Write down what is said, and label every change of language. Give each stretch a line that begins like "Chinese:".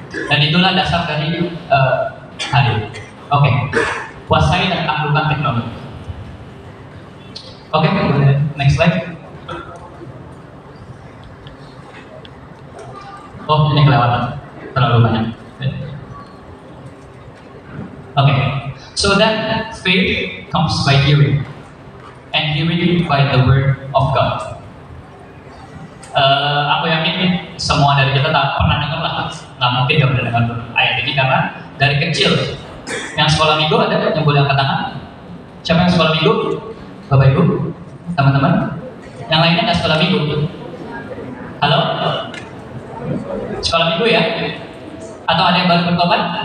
Indonesian: Dan itulah dasar dari hari ini. Oke, kuasai dan taklukkan teknologi.
English: Oke, next slide.
Indonesian: Oh, ini kelewatan, terlalu banyak.
English: Oke, so then faith comes by hearing, and hearing by the word of God.
Indonesian: Aku yakin semua dari kita tak pernah dengar lah, nggak mungkin nggak pernah dengar ayat ini karena dari kecil. Yang sekolah minggu ada yang boleh angkat tangan? Siapa yang sekolah minggu? Bapak Ibu, teman-teman. Yang lainnya nggak sekolah minggu? Halo? Sekolah minggu ya? Atau ada yang baru bertobat?